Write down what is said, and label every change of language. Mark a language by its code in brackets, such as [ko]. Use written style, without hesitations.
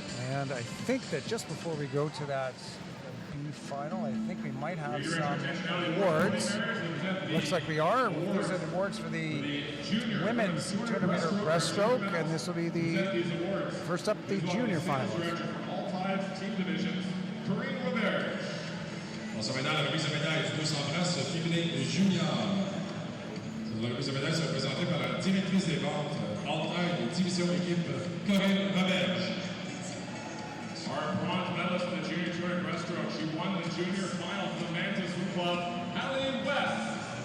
[en] And I think that just before we go to that B final, I think we might have some awards. Looks like we are. These are the awards for the women's 200 meter breaststroke, and this will be the first up, the junior finals. All 5 team divisions, Corinne Robert. [fr] On s'en va dans la remise de médaille du 200 brasses féminin junior. La remise de médaille sera présentée par la directrice des ventes Altaire de division équipe Corinne Robert. [en] Our bronze medalist in the junior 200 breaststroke. She won the junior final for the Mantis Swim Club, Hallie West.